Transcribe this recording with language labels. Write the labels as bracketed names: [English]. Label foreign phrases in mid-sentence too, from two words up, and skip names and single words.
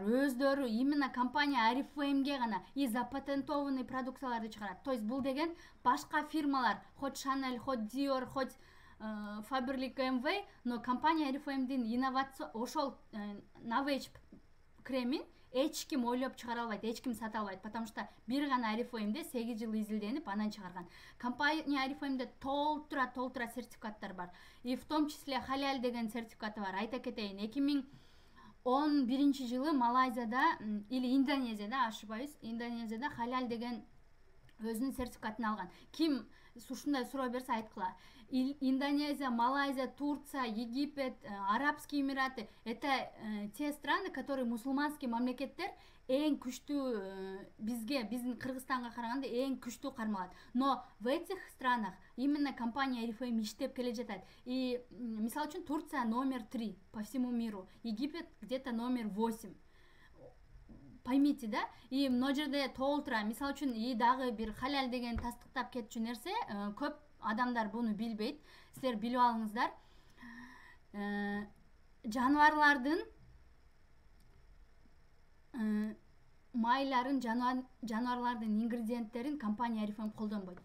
[Kyrgyz] Өздөрү [Russian] именно компания [Kyrgyz] Oriflame'ге гана [Russian] и запатентованный [Kyrgyz] продукцияларды чыгарат. [Russian] То есть [Kyrgyz] бул деген башка фирмалар, [Russian] хоть Chanel, хоть Dior, хоть Faberlic MV, но компания [Kyrgyz] Oriflame'дин инновация ошол Novage кремин эч ким ойлоп чыгара албайт, эч ким сата албайт, [Russian] потому что [Kyrgyz] бир гана Oriflame'де 8 жыл изилденип анан чыгарган. Компания Oriflame'де толтура сертификаттар бар. [Russian] И в том числе [Kyrgyz] халяль деген сертификаты бар. Айта кетейин, 2011 жылы Малайзияда или Индонезияда, ошибаюсь, Индонезияда халяль деген өзүнүн сертификатын алган. Ким ушундай суроо берсе айткыла. Индонезия, Малайзия, Турция, Египет, [Russian] Арабские Эмираты — это те страны, которые мусулманский [Kyrgyz] мамлекеттер эң күчтүү биздин Кыргызстанга караганда эң күчтүү кармалат. [Russian] Но в этих странах именно компания Oriflame [Kyrgyz] иштеп келе жатат. [Russian] И [Kyrgyz] мисалы үчүн [Russian] Турция номер 3 по всему миру, Египет где-то номер 8. Поймите, да? [Kyrgyz] И мына жерде толтура, мисалы үчүн и дагы бир халяль деген тастыктап кетчү нерсе, көп адамдар буну билбейт. Силер билип алыңыздар. Жаныбарлардын майларын, жаныбарлардын ингредиенттерин компания Oriflame колдонбойт.